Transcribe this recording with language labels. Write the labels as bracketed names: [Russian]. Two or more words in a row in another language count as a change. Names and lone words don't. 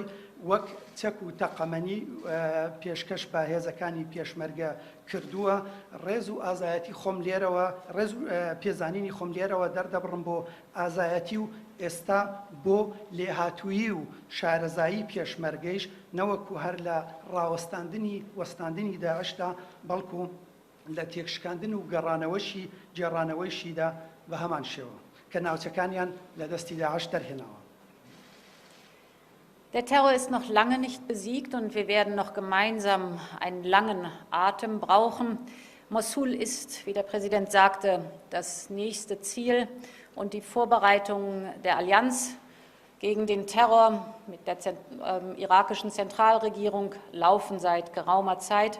[Central Kurdish] وەک چەک و تەقەمەنی پێشکەش بە هێزەکانی پێشمەرگە کردووە ڕێز و ئازایەتی خۆم لێرەوە ڕێز و پێزانینی خۆم لێرەوە دەردەبڕم بۆ ئازایەتی و ئێستا بۆ لێهاتوویی و شارەزایی پێشمەرگەیش نەوەکو هەر لە وەستاندنی داعشدا بەڵکو لە تێکشکاندن و گەڕانەوەیشیدا بە هەمان شێوە کە ناوچەکانیان لە دەستی داعش دەرهێناوە. [German] Der Terror ist noch lange nicht besiegt und wir werden noch gemeinsam einen langen Atem brauchen. Mosul ist, wie der Präsident sagte, das nächste Ziel und die Vorbereitungen der Allianz gegen den Terror mit der irakischen Zentralregierung laufen seit geraumer Zeit.